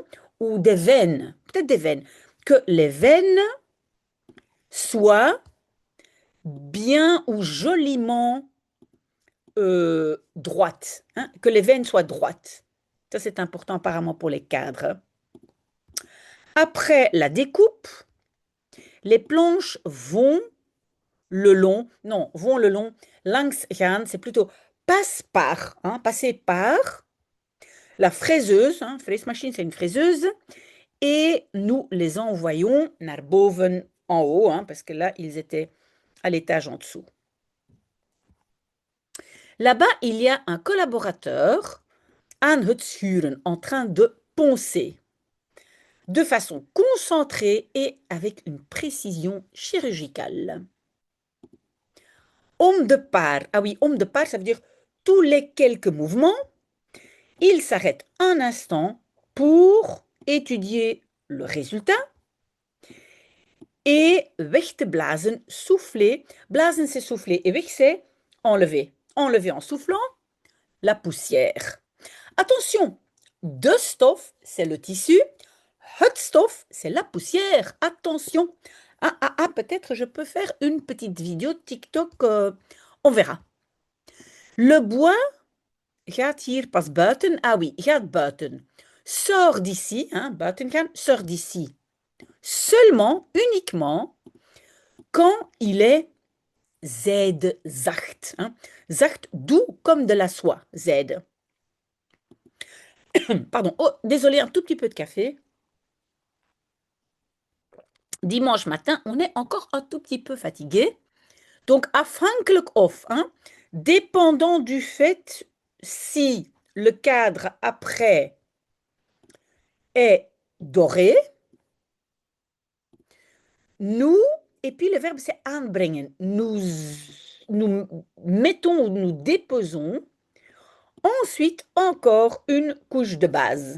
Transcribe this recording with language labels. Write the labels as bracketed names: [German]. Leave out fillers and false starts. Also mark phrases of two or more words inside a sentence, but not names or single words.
[French] Ou des veines, peut-être des veines, que les veines soient bien ou joliment droites, hein? Que les veines soient droites. Ça, c'est important apparemment pour les cadres. Après la découpe, les planches vont le long, [Dutch] langs gaan, [French] c'est plutôt passe par, hein, passer par la fraiseuse, hein, freesmachine, c'est une fraiseuse, et nous les envoyons [Dutch] naar boven [French] en haut, hein, parce que là, ils étaient à l'étage en dessous. Là-bas, il y a un collaborateur, [Dutch] aan het schuren, [French] en train de poncer, de façon concentrée et avec une précision chirurgicale. [Dutch] Om de paar, [French] ah oui, [Dutch] om de paar, [French] ça veut dire tous les quelques mouvements, il s'arrête un instant pour étudier le résultat et [Dutch] weg te blazen, [French] souffler. Blazen, c'est souffler et weg, c'est enlever. Enlever en soufflant la poussière. Attention, [Dutch] de stof, [French] c'est le tissu. Hutstof, c'est la poussière. Attention. Peut-être je peux faire une petite vidéo TikTok. On verra. Le bois [Dutch] gaat hier pas buiten. [French] Ah oui, [Dutch] gaat buiten. [French] Sors d'ici, hein, [Dutch] buiten gaan, [French] sors d'ici. Seulement, uniquement, quand il est zacht. Hein. Zacht, doux comme de la soie, Z. Pardon, oh, désolé, un tout petit peu de café. Dimanche matin, on est encore un tout petit peu fatigué. Donc, [Dutch] afhankelijk of, [French] hein, dépendant du fait si le cadre après est doré, nous, et puis le verbe c'est aanbrengen, nous mettons ou nous déposons ensuite encore une couche de base.